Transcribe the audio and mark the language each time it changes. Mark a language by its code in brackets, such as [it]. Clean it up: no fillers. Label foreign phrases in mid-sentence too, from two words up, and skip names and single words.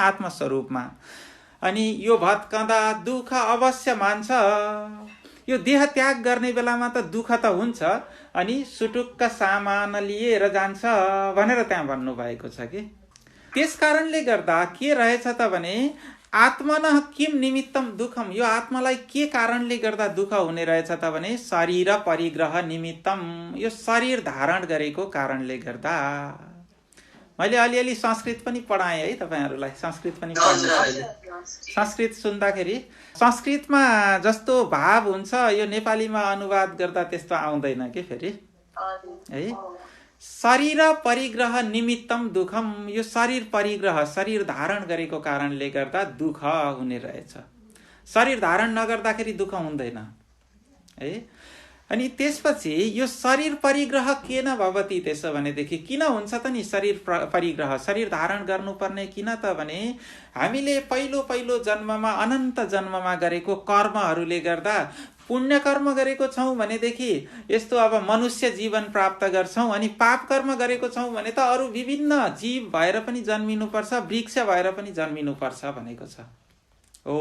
[ne] आत्मस्वरूपमा। अनि यो भत्कँदा दुःख अवश्य मान्छ, यो देह त्याग गर्ने बेलामा त दुःख त हुन्छ, अनि सुटुक्क सामान लिएर जान्छ भनेर त्यहाँ भन्नुभएको छ कि। त्यस कारणले गर्दा के रहेछ त भने [sa] आत्मनः किम निमित्तम दुःखम, [ne] यो आत्मालाई के कारणले गर्दा दुःख हुने रहेछ त भने [sa] शरीर परिग्रह निमित्तम, [ne] यो शरीर धारण गरेको कारणले गर्दा। मैले अलिअलि संस्कृत पनि पढाएँ है तपाईँहरूलाई, संस्कृत पनि पढ्नु। संस्कृत सुन्दाखेरि संस्कृतमा जस्तो भाव हुन्छ यो नेपालीमा अनुवाद गर्दा त्यस्तो आउँदैन कि फेरि, है? [sa] शरीर परिग्रह निमित्तम दुःखम, [ne] यो शरीर परिग्रह, शरीर धारण गरेको कारणले गर्दा दुःख हुने रहेछ। शरीर धारण नगर्दाखेरि दुःख हुँदैन, है? अनि त्यसपछि यो [sa] शरीर परिग्रह के न भवति, [ne] त्यसो भनेदेखि किन हुन्छ त नि शरीर परिग्रह, शरीर धारण गर्नुपर्ने किन त भने हामीले पहिलो पहिलो जन्ममा, अनन्त जन्ममा गरेको कर्महरूले गर्दा, पुण्य कर्म गरेको छौँ भनेदेखि यस्तो अब मनुष्य जीवन प्राप्त गर्छौँ, अनि पाप कर्म गरेको छौँ भने त अरू विभिन्न जीव भएर पनि जन्मिनुपर्छ, वृक्ष भएर पनि जन्मिनुपर्छ भनेको छ हो।